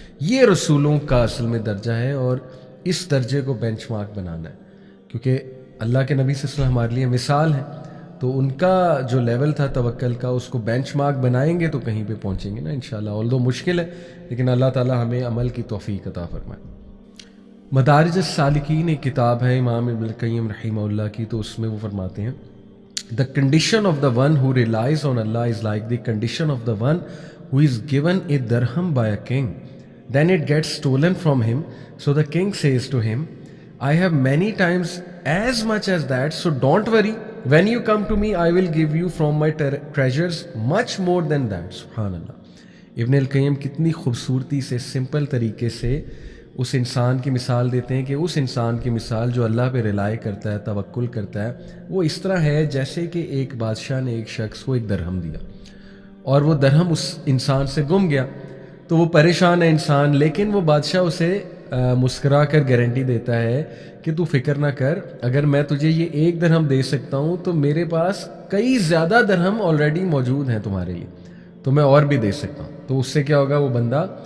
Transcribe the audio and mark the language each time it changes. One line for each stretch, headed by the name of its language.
Urdu: یہ رسولوں کا اصل میں درجہ ہے، اور اس درجے کو بینچ مارک بنانا ہے، کیونکہ اللہ کے نبی صلی اللہ علیہ وسلم ہمارے لیے مثال ہیں. تو ان کا جو لیول تھا توکل کا، اس کو بینچ مارک بنائیں گے تو کہیں پہ پہنچیں گے نا انشاءاللہ. آلدو مشکل ہے، لیکن اللہ تعالیٰ ہمیں عمل کی توفیق عطا فرمائے. مدارج السالکین ایک کتاب ہے امام ابن القیم رحمہ اللہ کی، تو اس میں وہ فرماتے ہیں
English: The condition of the one who relies on Allah is like the condition of the one who is given a dirham by a king. Then it gets stolen from him. So the king says to him, I have many times as much as that, so don't worry. When you come to me, I will give you from my treasures much more than that.
Arabic: Subhanallah.
Urdu: ابن القیم کتنی خوبصورتی سے simple طریقے سے اس انسان کی مثال دیتے ہیں کہ اس انسان کی مثال جو اللہ پہ ریلائی کرتا ہے، توکل کرتا ہے، وہ اس طرح ہے جیسے کہ ایک بادشاہ نے ایک شخص کو ایک درہم دیا اور وہ درہم اس انسان سے گم گیا، تو وہ پریشان ہے انسان، لیکن وہ بادشاہ اسے مسکرا کر گارنٹی دیتا ہے کہ تو فکر نہ کر، اگر میں تجھے یہ ایک درہم دے سکتا ہوں تو میرے پاس کئی زیادہ درہم آلریڈی موجود ہیں تمہارے لیے، تو میں اور بھی دے سکتا ہوں۔ تو اس سے کیا ہوگا، وہ بندہ